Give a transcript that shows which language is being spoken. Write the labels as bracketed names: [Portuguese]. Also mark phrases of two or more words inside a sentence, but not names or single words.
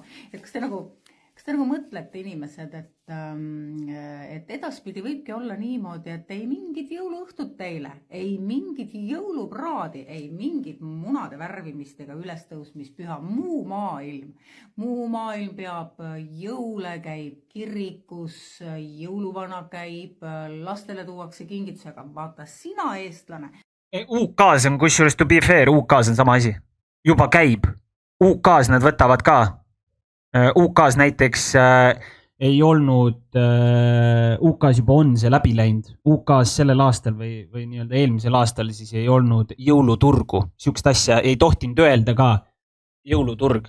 [Estonian] Et kas te nagu mõtlete inimesed, et edaspidi võibki olla niimoodi, et ei mingit jõuluõhtut teile, ei mingit jõulupraadi, ei mingit munade värvimist ega ülestõusmispüha, muu maailm peab jõule, käib kirikus, jõuluvana käib, lastele tuuakse kingitus, aga vaata sina eestlane. UK-s on kusjuures [English] to be fair, [Estonian] UK-s on sama asi. Juba käib. UK-s nad võtavad ka. UK-s näiteks ei olnud, UK-s juba on see läbi läinud. UK-s sellel aastal või nii-öelda eelmisel aastal siis ei olnud jõuluturgu. Siukest asja ei tohtinud öelda ka jõuluturg.